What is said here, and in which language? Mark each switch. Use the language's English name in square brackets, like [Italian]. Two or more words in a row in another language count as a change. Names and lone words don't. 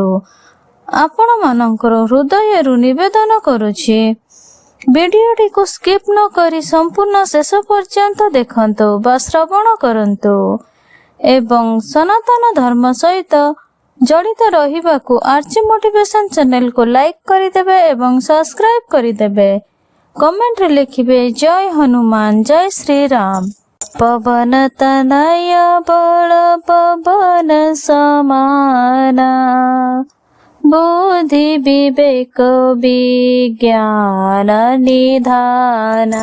[Odia] ଆପଣ ମାନଙ୍କର ହୃଦୟରୁ ନିବେଦନ କରୁଛି, ଭିଡିଓଟି କୁ ସ୍କିପ ନ କରି ସମ୍ପୂର୍ଣ୍ଣ ଶେଷ ପର୍ଯ୍ୟନ୍ତ ଦେଖନ୍ତୁ ବା ଶ୍ରବଣ କରନ୍ତୁ ଏବଂ ସନାତନ ଧର୍ମ ସହିତ ଜଡ଼ିତ ରହିବାକୁ ଆର୍ଚି ମୋଟିଭେସନ ଚ୍ୟାନେଲ କୁ ଲାଇକ କରିଦେବେ ଏବଂ ସବସ୍କ୍ରାଇବ କରିଦେବେ। କମେଣ୍ଟ ରେ ଲେଖିବେ ଜୟ ହନୁମାନ ଜୟ ଶ୍ରୀ ରାମ। [Awadhi] पवन तनय बल पवन समाना, बुद्धि विवेक विज्ञान निधाना।